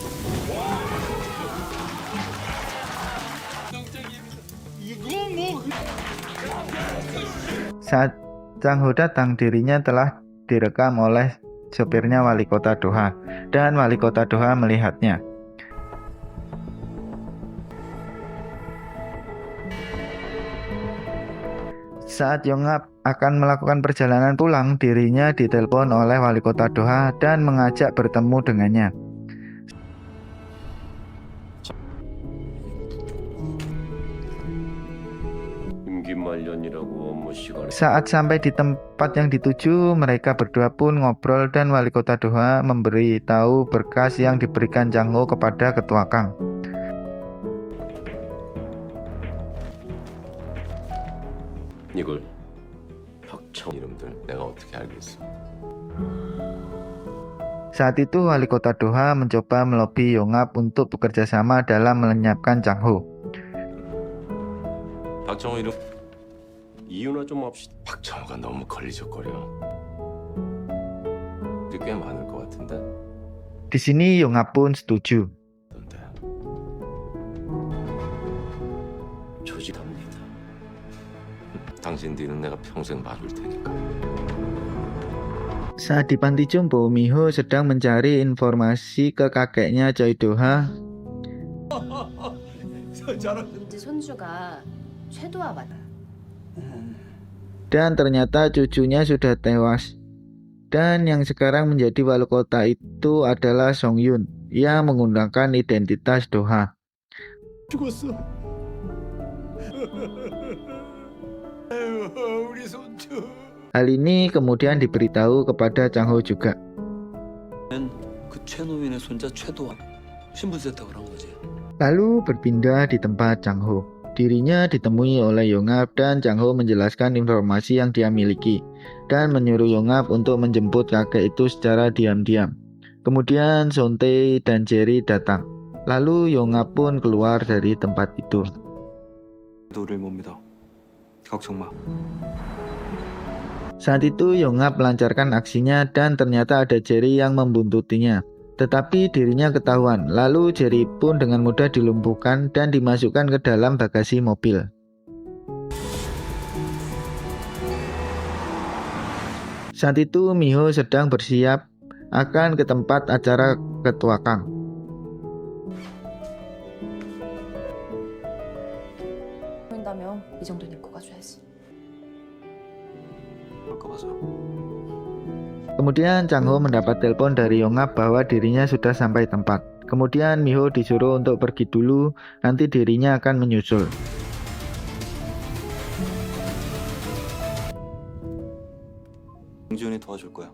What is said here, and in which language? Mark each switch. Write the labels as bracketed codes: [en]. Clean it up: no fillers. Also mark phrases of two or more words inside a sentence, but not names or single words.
[id] Saat Chang Ho datang, dirinya telah direkam oleh sopirnya wali kota Doha, dan wali kota Doha melihatnya. Saat Yongap akan melakukan perjalanan pulang, dirinya ditelepon oleh wali kota Doha dan mengajak bertemu dengannya. [ko] 임기말년이라고 업무 시간에 [id] Saat sampai di tempat yang dituju, mereka berdua pun ngobrol dan wali kota Doha memberi tahu berkas yang diberikan Chang Ho kepada ketua Kang. [ko] 이걸 박청 이름들 내가 어떻게 알겠어? [id] Saat itu wali kota Doha mencoba melobi Yongap untuk bekerja sama dalam melenyapkan Chang Ho. [ko] 박정호 이름 이유나 좀 합시다. 박정호가 너무 걸리적거려. 꽤 많을 것 같은데. [id] Di sini Yongap pun setuju. [ko] 어떤데? 조직합니다. 당신 뒤는 내가 평생 봐줄 테니까. [id] Saat di panti jompo, Miho sedang mencari informasi ke kakeknya Choi Doha. [ko] 이제 손주가 최도화 맞아. [id] Dan ternyata cucunya sudah tewas. Dan yang sekarang menjadi wali kota itu adalah Song Yun yang menggunakan identitas Doha. [ko] 죽었어. 우리 손주. [id] Hal ini kemudian diberitahu kepada Chang Ho juga. [ko] 그 최노인의 손자 최도와 신분 세탁을 한 거지. [id] Lalu berpindah di tempat Chang Ho. Dirinya ditemui oleh Yongap dan Chang Ho menjelaskan informasi yang dia miliki dan menyuruh Yongap untuk menjemput kakek itu secara diam-diam. Kemudian Son Tae dan Jerry datang. Lalu Yongap pun keluar dari tempat itu. [ko] 너를 못 믿어. 걱정 마. [id] Saat itu Yongap melancarkan aksinya dan ternyata ada Jerry yang membuntutinya. Tetapi dirinya ketahuan, lalu Jerry pun dengan mudah dilumpuhkan dan dimasukkan ke dalam bagasi mobil. Saat itu Miho sedang bersiap akan ke tempat acara Ketua Kang. [ko] 보인다면 이 정도는 입고 가줘야지. 그럴까 봐서. [id] Kemudian Chang Ho mendapat telepon dari Yongap bahwa dirinya sudah sampai tempat. Kemudian Miho disuruh untuk pergi dulu, nanti dirinya akan menyusul. [ko] 정지훈이 도와줄 거야.